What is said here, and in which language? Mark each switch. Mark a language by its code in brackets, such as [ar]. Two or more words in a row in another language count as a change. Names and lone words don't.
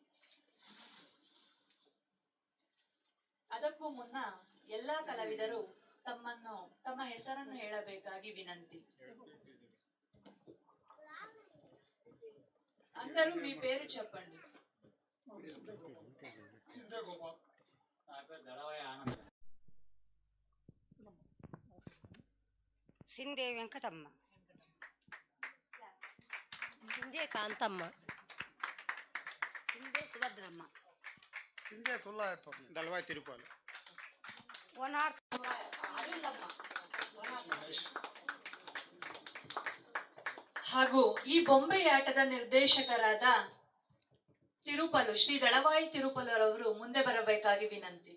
[kn] ಅದಕ್ಕೂ ಮುನ್ನ ಎಲ್ಲಾ ಕಲಾವಿದರು ತಮ್ಮ ಹೆಸರನ್ನು ಹೇಳಬೇಕಾಗಿ వినంతి. [te] అందరూ మీ పేరు చెప్పండి. నా పేరు దళవాయి ఆనంద్. సిందే వెంకటమ్మ, సిందే కాంతమ్మ, సిందే సుభద్రమ్మ, సిందే తుల్లాయప్ప, దళవాయి తిరుపాలు, [kn] ಹಾಗೂ ಈ ಬೊಂಬೆಯಾಟದ ನಿರ್ದೇಶಕರಾದ ತಿರುಪಲು ಶ್ರೀ ದಳವಾಯಿ ತಿರುಪಲರವರು ಮುಂದೆ ಬರಬೇಕಾಗಿ ವಿನಂತಿ.